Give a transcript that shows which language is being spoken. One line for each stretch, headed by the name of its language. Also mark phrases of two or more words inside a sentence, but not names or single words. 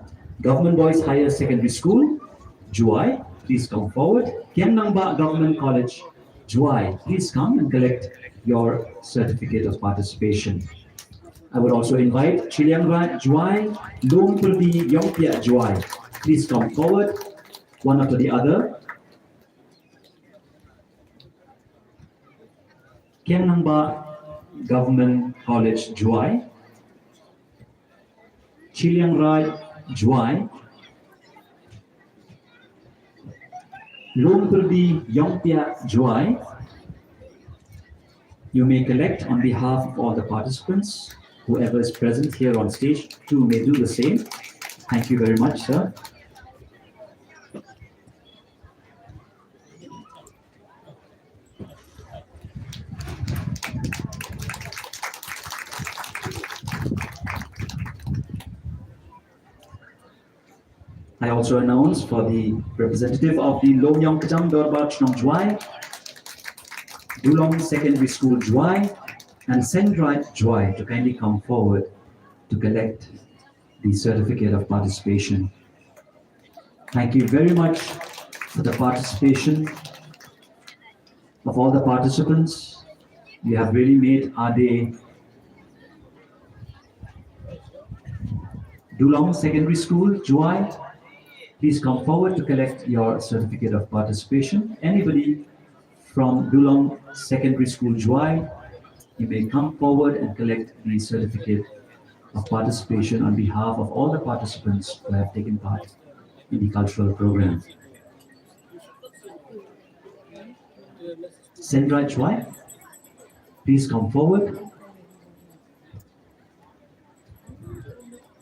English: Government Boys Higher Secondary School, Jowai, please come forward. Kiang Nangba Government College, Jowai, please come and collect your certificate of participation. I would also invite Chiliangrat Jowai, Long Pulbi Yongpia Jowai, please come forward, one after the other. Kiang Nangba Government College, Jowai, Chiliangrat Jowai, Long Pulbi Yongpia Jowai. You may collect on behalf of all the participants. Whoever is present here on stage too may do the same. Thank you very much, sir. I also announce for the representative of the Lom Yong Kajam Dorbar Chnong Jowai, Dulong Secondary School, Jowai, and Sendrai Jowai to kindly come forward to collect the certificate of participation. Thank you very much for the participation of all the participants. You have really made our day. Dulong Secondary School, Jowai, please come forward to collect your certificate of participation. Anybody from Dulong Secondary School, Jowai, you may come forward and collect the certificate of participation on behalf of all the participants who have taken part in the cultural program. Sendrai Jowai, please come forward.